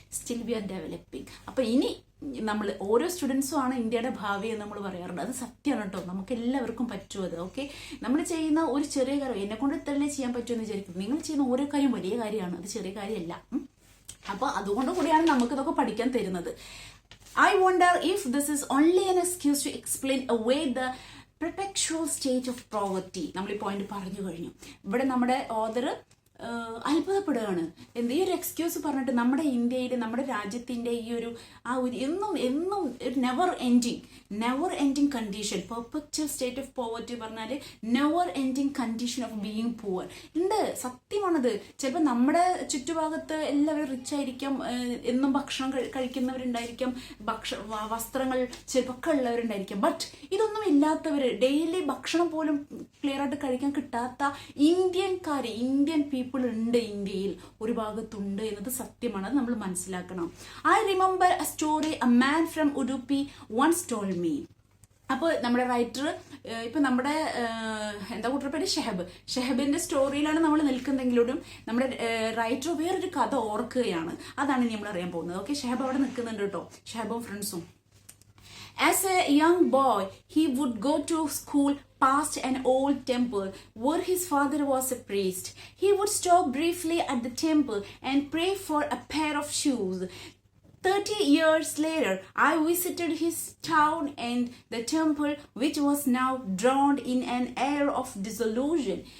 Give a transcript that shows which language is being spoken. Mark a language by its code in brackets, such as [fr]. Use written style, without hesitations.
[en] Still we are developing. [ml] അപ്പൊ ഇനി നമ്മൾ ഓരോ സ്റ്റുഡൻസും ആണ് ഇന്ത്യയുടെ ഭാവി എന്ന് നമ്മൾ പറയാറുണ്ട്. അത് സത്യമാണ് കേട്ടോ, നമുക്ക് എല്ലാവർക്കും പറ്റും അത്. ഓക്കെ, നമ്മൾ ചെയ്യുന്ന ഒരു ചെറിയ കാര്യം എന്നെ കൊണ്ട് തന്നെ ചെയ്യാൻ പറ്റുമെന്ന് വിചാരിക്കും. നിങ്ങൾ ചെയ്യുന്ന ഓരോ കാര്യം വലിയ കാര്യമാണ്, അത് ചെറിയ കാര്യമല്ല. അപ്പൊ അതുകൊണ്ട് കൂടിയാണ് നമുക്ക് ഇതൊക്കെ പഠിക്കാൻ തരുന്നത്. [en] I wonder if this is only an excuse to explain away the perpetual state of poverty. [ml] നമ്മൾ ഈ പോയിന്റ് പറഞ്ഞു കഴിഞ്ഞു. ഇവിടെ നമ്മുടെ ഓതർ അത്ഭുതപ്പെടുകയാണ്. ഈ ഒരു എക്സ്ക്യൂസ് പറഞ്ഞിട്ട് നമ്മുടെ ഇന്ത്യയിൽ, നമ്മുടെ രാജ്യത്തിന്റെ ഈ ഒരു എന്നും [en] never ending condition, perpetual state of poverty [ml] പറഞ്ഞാല് [en] never ending condition of being poor [ml] ഉണ്ട്. സത്യമാണത്. ചിലപ്പോൾ നമ്മുടെ ചുറ്റുഭാഗത്ത് എല്ലാവരും റിച്ച് ആയിരിക്കാം, എന്നും ഭക്ഷണം കഴിക്കുന്നവരുണ്ടായിരിക്കാം, വസ്ത്രങ്ങൾ ചിലപ്പോൾ ഉള്ളവരുണ്ടായിരിക്കാം. ബട്ട് ഇതൊന്നും ഇല്ലാത്തവര്, ഡെയിലി ഭക്ഷണം പോലും ക്ലിയർ ആയിട്ട് കഴിക്കാൻ കിട്ടാത്ത ഇന്ത്യൻ പീപ്പിൾ ഉണ്ട് ഇന്ത്യയിൽ, ഒരു ഭാഗത്തുണ്ട് എന്നത് സത്യമാണ്. അത് നമ്മൾ മനസ്സിലാക്കണം. [en] I remember a story a man from Udupi once told me. [ml] അപ്പോൾ നമ്മുടെ റൈറ്റർ, ഇപ്പൊ നമ്മുടെ എന്താ കൂട്ടരുടെ പേര്, ഷെഹബിന്റെ സ്റ്റോറിയിലാണ് നമ്മൾ നിൽക്കുന്നെങ്കിലും നമ്മുടെ റൈറ്റർ വേറൊരു കഥ ഓർക്കുകയാണ്. അതാണ് ഇനി നമ്മൾ അറിയാൻ പോകുന്നത്. ഓക്കെ, ഷെഹബ് അവിടെ നിൽക്കുന്നുണ്ട് കേട്ടോ, ഷെഹബും ഫ്രണ്ട്സും. [en] As a young boy, he would go to school past an old temple where his father was a priest. He would stop briefly at the temple and pray for a pair of shoes. 30 years later, I visited his town and the temple, which was now drowned in an air of disillusion.